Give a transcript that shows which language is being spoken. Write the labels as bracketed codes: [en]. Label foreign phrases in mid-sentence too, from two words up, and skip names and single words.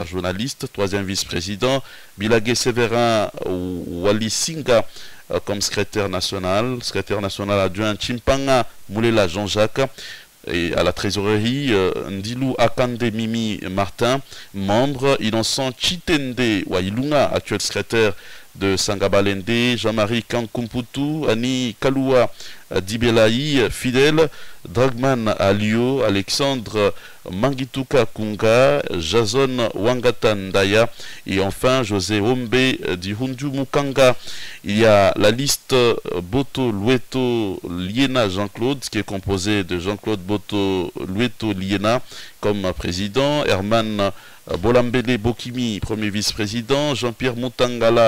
[fr] journaliste, troisième vice-président, Bilagé Séverin Walisinga comme secrétaire national adjoint Chimpanga Moulela Jean-Jacques, et à la trésorerie Ndilou Akande Mimi Martin, membre, Innocent Chitende Wailunga, actuel secrétaire de Sangabalende, Jean-Marie Kankumputu, Annie Kaloua Dibelaï, fidèle, Dragman Alio, Alexandre Mangituka Kunga, Jason Wangatandaya, et enfin José Ombe Dihunju Mukanga. Il y a la liste Boto Lueto Liena Jean-Claude, qui est composée de Jean-Claude Boto Lueto Liena comme président, Herman Bolambele Bokimi, premier vice-président, Jean-Pierre Moutangala